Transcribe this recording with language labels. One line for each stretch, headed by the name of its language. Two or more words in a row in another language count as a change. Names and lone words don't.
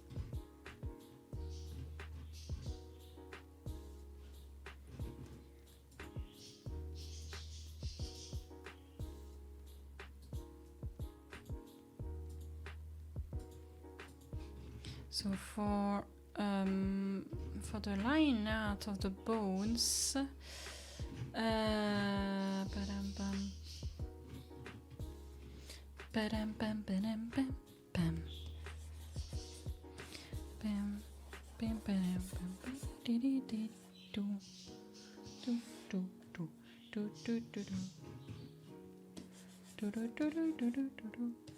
English: So for the line out of the bones, ba-dum bum, ba-dum bum, ba-dum bum, bum, bam, bam, ba-dum bum, dee-dee-dee, do, do, do, do, do, do, do, do, do, do, do, do, do, do, do.